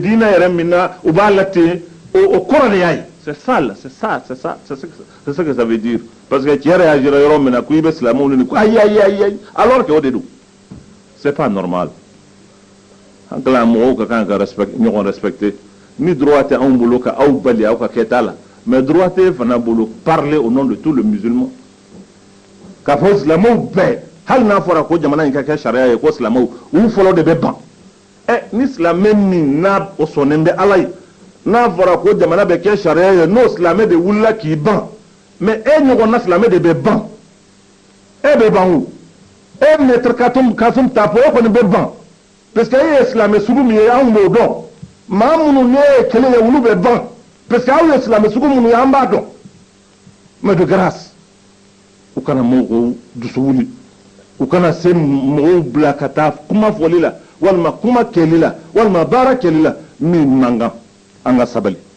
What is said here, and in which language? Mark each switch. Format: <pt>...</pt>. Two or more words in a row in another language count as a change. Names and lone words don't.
<bm>diinɛ yɛrɛ min na u b'a la ten o kɔrɔ de y'a ye</bm> <fr>c'est ce que ça veut dire parce que</fr> <bm>cɛ yɛrɛ y'a jira yɔrɔ min na ko i bɛ silamɛw ni ko ayi</bm> <fr>alors que</fr> <bm>o de don</bm> <fr>c'est pas normal</fr> <bm>an kala mɔgɔw ka kan ka ɲɔgɔn respecter ni droit tɛ anw bolo ka aw bali aw ka kɛta la mais droit tɛ fana bolo</bm> <fr>parler au nom de tous les musulmans</fr> <bm>k'a fɔ silamɛw bɛɛ hali n'a fɔra ko jamana in ka kɛ sariya ye ko silamɛw u fɔlɔ de bɛ ban ni silamɛ min n'a o sɔnnen bɛ ala ye n'a fɔra ko jamana bɛ kɛ sariya ye n'o silamɛ de wulila k'i ban mais e ɲɔgɔnna silamɛ de bɛ ban e bɛ ban o e maître Kasum Tapo e kɔni bɛ ban</bm> <fr>parce que</fr> <bm>e ye silamɛ sugu min ye anw b'o dɔn maa minnu ne ye kelen ye olu bɛ ban</bm> <fr>parce que</fr> <bm>aw ye silamɛ sugu minnu ye an b'a dɔn</bm> <fr>mais de grâce</fr> <bm>u kana mɔgɔw dusu wuli u kana se mɔgɔw bila ka taa kuma fɔli la walima kuma kɛli la walima baara kɛli la min man kan an ka sabali</bm>